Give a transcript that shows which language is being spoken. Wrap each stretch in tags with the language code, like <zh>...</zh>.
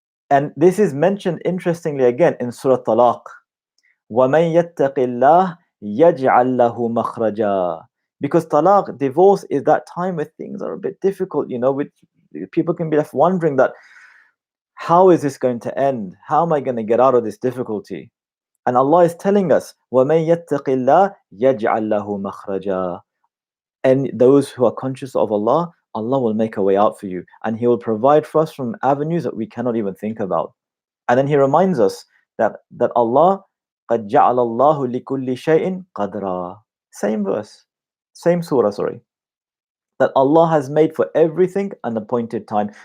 <en>And this is mentioned interestingly again in Surah Talaq.</en> <ar>وَمَن يَتَّقِ اللَّهِ يَجْعَل لَّهُ مَخْرَجًا.</ar> <en>Because talaq, divorce, is that time where things are a bit difficult, which people can be left wondering that, how is this going to end? How am I going to get out of this difficulty? And Allah is telling us,</en> <ar>وَمَن يَتَّقِ اللَّهِ يَجْعَل لَّهُ مَخْرَجًا.</ar> <en>And those who are conscious of Allah, Allah will make a way out for you, and He will provide for us from avenues that we cannot even think about. And then He reminds us that Allah,</en> <ar>قَدْ جَعَلَ اللَّهُ لِكُلِّ شَيْءٍ قَدْرًا.</ar> <en>Same verse, same surah, sorry. That Allah has made for everything an appointed time.</en>